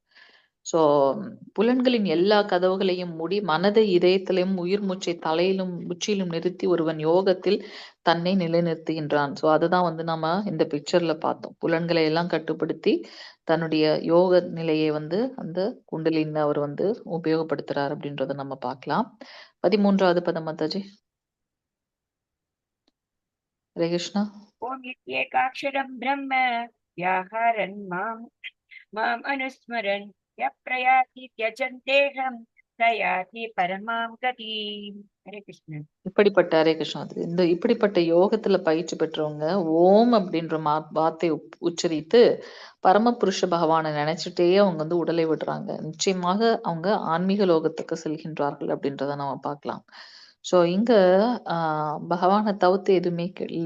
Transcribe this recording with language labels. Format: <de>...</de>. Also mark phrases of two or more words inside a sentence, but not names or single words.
<ta>சோ புலன்களின் எல்லா கதவுகளையும் மூடி மனதை இதயத்திலும் உயிர் மூச்சை தலையிலும் உச்சியிலும் நிறுத்தி ஒருவன் யோகத்தில் தன்னை நிலைநிறுத்துகின்றான். சோ அதுதான் வந்து நம்ம இந்த பிக்சர்ல பார்த்தோம். புலன்களை எல்லாம் கட்டுப்படுத்தி தன்னுடைய யோக நிலையை வந்து அந்த குண்டலின் அவர் வந்து உபயோகப்படுத்துறார் அப்படின்றத நம்ம பார்க்கலாம். 13வது பதம் மாதாஜி.</ta> <sa>हरे कृष्ण. ॐ इत्येकाक्षरं ब्रह्म व्याहरन् माम् अनुस्मरन् यः प्रयाति त्यजन्तेऽहं स याति परमां गतिम्. हरे कृष्ण.</sa> <ta>இப்படிப்பட்ட</ta> <sa>हरे कृष्ण.</sa> <ta>இப்படிப்பட்ட யோகத்துல பயிற்சி பெற்றவங்க ஓம் அப்படின்ற வார்த்தை உச்சரித்து பரமபுருஷ பகவானை நினைச்சிட்டே அவங்க வந்து உடலை விடுறாங்க. நிச்சயமாக அவங்க ஆன்மீக லோகத்துக்கு செல்கின்றார்கள் அப்படின்றத நம்ம பார்க்கலாம். சோ இங்க பகவானை தவிர்த்து எதுவுமே இல்லை.</ta>